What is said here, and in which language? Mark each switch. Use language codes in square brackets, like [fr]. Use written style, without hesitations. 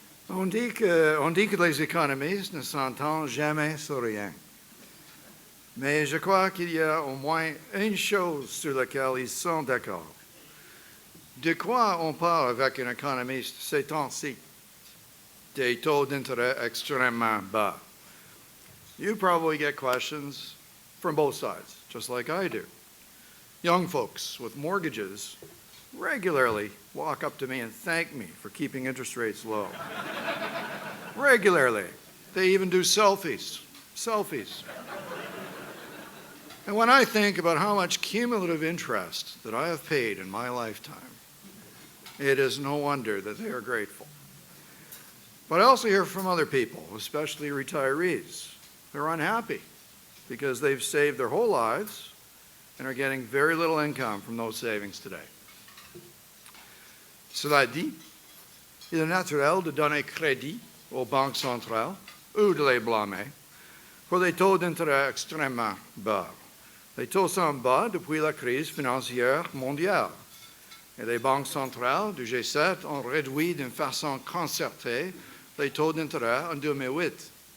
[fr] On dit que les économistes ne s'entendent jamais sur rien. Mais je crois qu'il y a au moins une chose sur laquelle ils sont d'accord. De quoi on parle avec un économiste ces temps-ci? Des taux d'intérêt extrêmement bas. [en] You probably get questions from both sides, just like I do. Young folks with mortgages regularly walk up to me and thank me for keeping interest rates low. Regularly. They even do selfies. And when I think about how much cumulative interest that I have paid in my lifetime, it is no wonder that they are grateful. But I also hear from other people, especially retirees. They're unhappy because they've saved their whole lives and are getting very little income from those savings today. [fr] Cela dit, il est naturel de donner crédit aux banques centrales ou de les blâmer pour des taux d'intérêt extrêmement bas. Les taux sont bas depuis la crise financière mondiale et les banques centrales du G7 ont réduit d'une façon concertée les taux d'intérêt en 2008.